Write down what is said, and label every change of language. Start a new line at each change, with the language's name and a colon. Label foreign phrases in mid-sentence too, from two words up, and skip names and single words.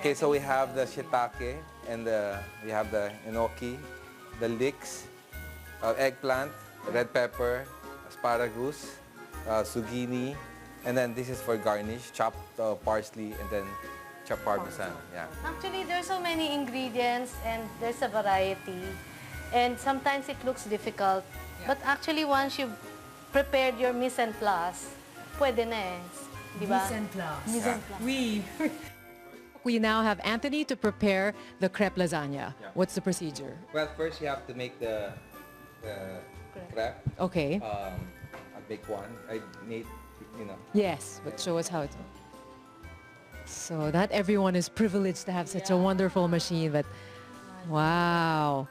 English: Okay, so we have the shiitake and we have the enoki, the leeks, eggplant, red pepper, asparagus, zucchini, and then this is for garnish, chopped parsley and then chopped parmesan. Yeah. Actually, there's so many ingredients and there's a variety. And sometimes it looks difficult. Yeah. But actually, once you've prepared your
French: mise en place,
Filipino: pwede na eh. Diba?
French: Mise en place. Mise en place. Oui.
English: We now have Anthony to prepare the crepe lasagna. Yeah. What's the procedure? Well, first you have to make the crepe. Okay. I'll make one. I made, Yes, but show us how it's... So not everyone is privileged to have such a wonderful machine, but wow.